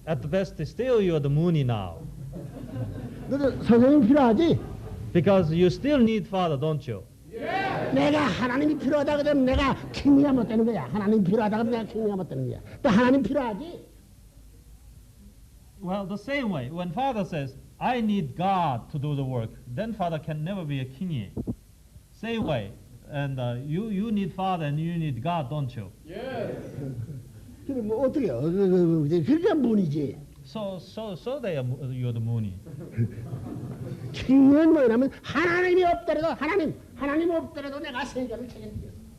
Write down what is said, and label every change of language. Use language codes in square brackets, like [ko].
[en] At the best, still you are the Mooney now. [ko] 너는 선생님 필요하지? [en] Because you still need father, don't you? [ko] 내가 하나님이 필요하다 그러면 내가 킹리가 못 되는 거야. 하나님 필요하다 그러면 내가 킹리가 못 되는 거야. 또 하나님 필요하지? [en] Well, the same way, when father says, I need God to do the work, then father can never be a king. Same way, and you need father and you need God, don't you? [ko] 그래 뭐 어떻게 그러니까 문이지. [en] So you're the Mooney. [ko] 킹은 뭐냐면 하나님이 없더라도 하나님 없더라도 내가 세계를 책임지겠어.